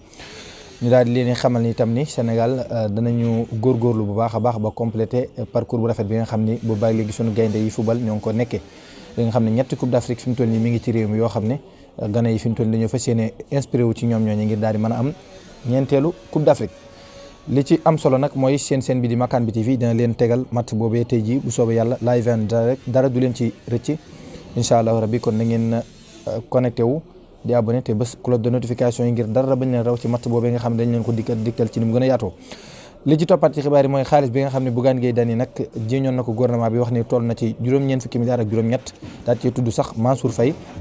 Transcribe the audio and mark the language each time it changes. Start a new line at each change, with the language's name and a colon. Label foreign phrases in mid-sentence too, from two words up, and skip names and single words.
Wolof: ñu daal di leen xamal ni itam ni Sénégal danañu góorgóorlu bu baax a baax ba complété parcours bu rafet bi nga xam ni bu baax léegi suñu gaynde yi football ñoo ngi ko nekkee li nga xam ne ñetti Coupe d'Afrique fi mu toll nii mi ngi ci réew mi yoo xam ne gane yi fi mu toll nii dañoo fas yéene inspiré wu ci ñoom ñooñu ngir daal di mën a am ñeenteelu Coupe d'Afrique li ci am solo nag mooy seen bi di Makan bi TV dina leen tegal match boobee tey ji bu soobee yàlla
English: live and direct
Wolof: dara du leen ci rëcc
Arabic: إن شاء الله ربي
Wolof: kon na ngeen connecté wu di abonné te bés
French: cloche de notification
Wolof: yi ngir dara bañ leen raw ci match boobee nga xam ne dañ leen ko digtal ci ni mu gën a yaatoo li ci toppaat ci xibaar yi mooy xaalis bi nga xam ne Bougane Gueye Dany nag jiñoon na ko gouvernement bi wax ni toll na ci juróom-ñeent fukki milliards ak juróom-ñett daal ci tudd sax Mansour Faye